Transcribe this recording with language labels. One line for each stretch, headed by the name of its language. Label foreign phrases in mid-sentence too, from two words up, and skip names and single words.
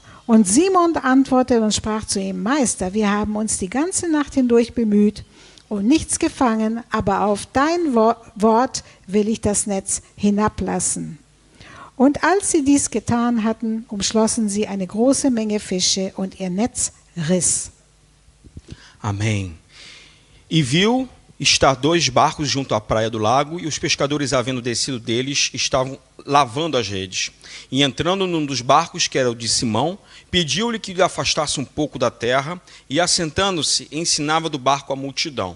German: Und Simon antwortete und sprach zu ihm, Meister, wir haben uns die ganze Nacht hindurch bemüht und nichts gefangen, aber auf dein Wort will ich das Netz hinablassen. Und als sie dies getan hatten, umschlossen sie eine große Menge Fische und ihr Netz riss.
Portuguese: Amém. E viu estar 2 barcos junto à praia do lago, e os pescadores, havendo descido deles, estavam lavando as redes. E entrando num dos barcos, que era o de Simão, pediu-lhe que lhe afastasse um pouco da terra, e assentando-se, ensinava do barco a multidão.